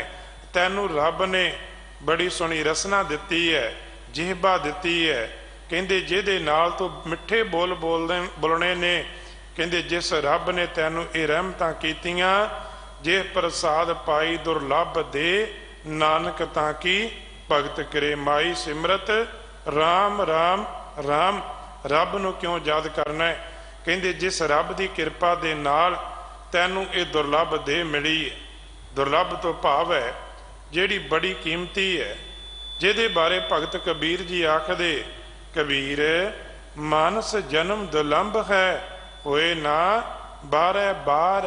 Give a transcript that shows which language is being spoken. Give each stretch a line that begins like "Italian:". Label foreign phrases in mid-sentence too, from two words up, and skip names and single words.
Punjabi: ਤੈਨੂ ਰੱਬ ਨੇ ਬੜੀ ਸੋਹਣੀ ਰਸਨਾ ਦਿੱਤੀ ਹੈ, ਜਿਹਬਾ ਦਿੱਤੀ ਹੈ। ਕਹਿੰਦੇ ਜਿਹਦੇ ਨਾਲ ਤੂ ਮਿੱਠੇ ਬੋਲ ਬੋਲਣੇ ਨੇ। ਕਹਿੰਦੇ ਜਿਸ ਰੱਬ ਨੇ ਤੈਨੂ ਯੇ ਰਹਿਮਤਾਂ ਕੀਤੀਆਂ, ਜੇ ਪ੍ਰਸਾਦ ਪਾਈ ਦੁਰਲਭ ਦੇ ਨਾਨਕ ਤਾਕੀ ਭਗਤ ਕਰੇ। ਮਾਈ ਸਿਮਰਤ ਰਾਮ ਰਾਮ ਰਾਮ। ਰੱਬ ਨੂੰ ਕਿਉਂ ਯਾਦ ਕਰਨਾ ਹੈ? ਕਹਿੰਦੇ ਜਿਸ ਰੱਬ ਕੀ ਕਿਰਪਾ ਦੇ ਨਾਲ ਤੈਨੂ ਯੇ ਦੁਰਲਭ ਦੇ ਮਿਲੀ ਹੈ। ਦੁਰਲਭ ਤੋ ਭਾਵ ਹੈ ਜਿਹੜੀ ਬੜੀ ਕੀਮਤੀ ਹੈ, ਜਿਹਦੇ ਬਾਰੇ ਭਗਤ ਕਬੀਰ ਜੀ ਆਖਦੇ ਕਬੀਰ ਮਾਨਸ ਜਨਮ ਦੁਲੰਭ ਹੈ, ਹੋਏ ਨਾ ਬਾਰਹ ਬਾਰ।